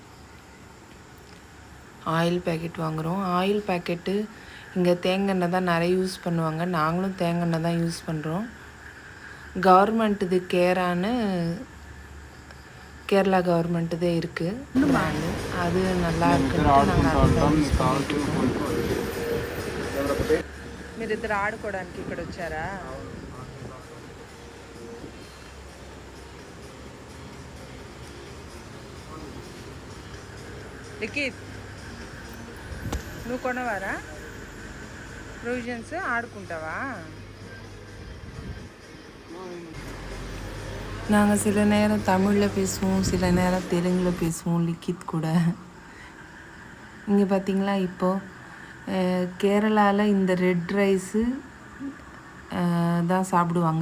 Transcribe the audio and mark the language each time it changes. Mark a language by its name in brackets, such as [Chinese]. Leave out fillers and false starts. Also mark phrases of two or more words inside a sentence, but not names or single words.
[English] oil packet [Tamil] வாங்குகிறோம். [English] oil packet [Tamil] இங்கே தேங்காய் தான் நிறைய யூஸ் பண்ணுவாங்க. நாங்களும் தேங்காய் தான் யூஸ் பண்ணுறோம். கவர்மெண்ட் இது கேரான்னு கேரளா கவர்மெண்ட்டு தான் இருக்குது பிராண்டு, அது நல்லா இருக்குன்ட்டு நாங்கள் அதை தான் యూస్ பண்ணிட்டுருக்கோம். [Telugu] మీరు ఇద్దరు ఆడుకోవడానికి ఇక్కడ వచ్చారా? లిఖిత్ నువ్వు కొనవారా ప్రొవిజన్స్? ఆడుకుంటావా? [Tamil] நாங்கள் சில நேரம் தமிழில் பேசுவோம், சில நேரம் தெலுங்கில் பேசுவோம் லிக்கித் கூட. இங்கே பார்த்திங்களா இப்போது கேரளாவில் இந்த [English] red rice [Tamil] தான் சாப்பிடுவாங்க.